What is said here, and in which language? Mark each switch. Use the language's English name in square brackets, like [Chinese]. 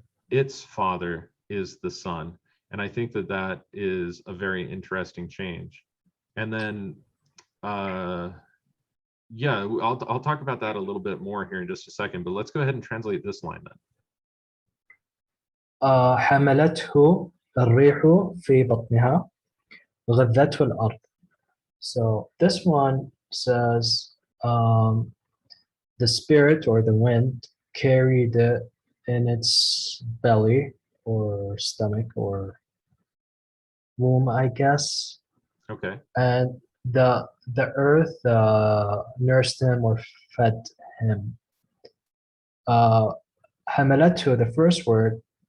[English] Its father is the son. And I think that that is a very interesting change. And then, I'll talk about that a little bit more here in just a second, but let's go ahead and translate this line then. [Arabic] حملته الريح في بطنها غذته الأرض. [English] So this one says the spirit or the wind carried it in its belly or stomach or womb, I guess. Okay. And the earth nursed him or fed him. حملته, the first word,